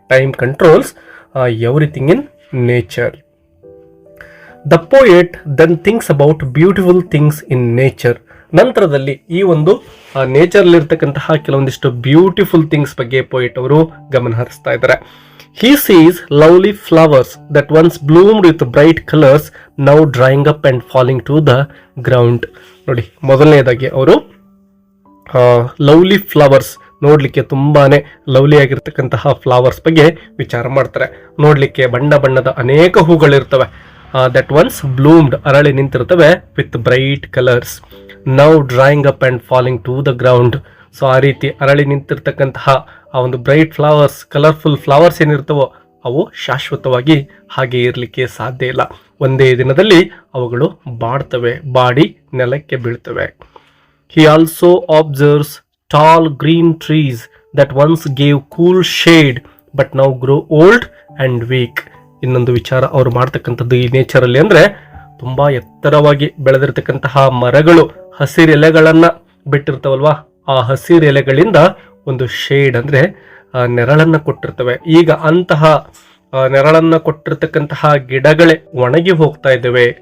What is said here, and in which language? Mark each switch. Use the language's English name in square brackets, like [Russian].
[English] Time controls everything in nature. The poet then thinks about beautiful things in nature. [Kannada] ನಂತರದಲ್ಲಿ ಈ ಒಂದು nature ಇರ್ತಕ್ಕಂತಹ ಕೆಲವೊಂದಿಷ್ಟು ಬ್ಯೂಟಿಫುಲ್ ಥಿಂಗ್ಸ್ ಬಗ್ಗೆ ಪೋಯೆಟ್ ಅವರು ಗಮನ ಹರಿಸ್ತಾ ಇದ್ದಾರೆ. [English] He sees lovely flowers that once bloomed with bright colors now drying up and falling to the ground. [Kannada] ನೋಡಿ, ಮೊದಲನೇದಾಗಿ ಅವರು ಲವ್ಲಿ ಫ್ಲವರ್ಸ್, ನೋಡ್ಲಿಕ್ಕೆ ತುಂಬಾನೇ ಲವ್ಲಿ ಆಗಿರ್ತಕ್ಕಂತಹ ಫ್ಲವರ್ಸ್ ಬಗ್ಗೆ ವಿಚಾರ ಮಾಡ್ತಾರೆ. ನೋಡ್ಲಿಕ್ಕೆ ಬಣ್ಣ ಬಣ್ಣದ ಅನೇಕ ಹೂಗಳಿರ್ತವೆ. [English] that once bloomed, [Kannada] ಅರಳಿ ನಿಂತಿರ್ತವೆ, [English] With bright colours, now drying up and falling to the ground. [Kannada] So ಆ ರೀತಿ ಅರಳಿ ನಿಂತಿರ್ತಕ್ಕಂತಹ ಆ ಒಂದು ಬ್ರೈಟ್ ಫ್ಲವರ್ಸ್, ಕಲರ್ಫುಲ್ ಫ್ಲವರ್ಸ್ ಏನಿರ್ತವೋ ಅವು ಶಾಶ್ವತವಾಗಿ ಹಾಗೆ ಇರಲಿಕ್ಕೆ ಸಾಧ್ಯ ಇಲ್ಲ. ಒಂದೇ ದಿನದಲ್ಲಿ ಅವುಗಳು ಬಾಡಿ ನೆಲಕ್ಕೆ ಬೀಳ್ತವೆ. [English] He also observes tall green trees that once gave cool shade but now grow old and weak. [Kannada] ಇನ್ನೊಂದು ವಿಚಾರ ಅವರು ಮಾಡ್ತಕ್ಕಂಥದ್ದು ಈ ನೇಚರ್ ಅಲ್ಲಿ ಅಂದ್ರೆ ತುಂಬಾ ಎತ್ತರವಾಗಿ ಬೆಳೆದಿರ್ತಕ್ಕಂತಹ ಮರಗಳು ಹಸಿರು ಎಲೆಗಳನ್ನ ಬಿಟ್ಟಿರ್ತಾವಲ್ವಾ, ಆ ಹಸಿರು ಎಲೆಗಳಿಂದ ಒಂದು ಶೇಡ್ ಅಂದ್ರೆ ನೆರಳನ್ನ ಕೊಟ್ಟಿರ್ತವೆ. ಈಗ ಅಂತಹ ನೆರಳನ್ನ ಕೊಟ್ಟಿರ್ತಕ್ಕಂತಹ ಗಿಡಗಳೇ ಒಣಗಿ ಹೋಗ್ತಾ ಇದ್ದಾವೆ.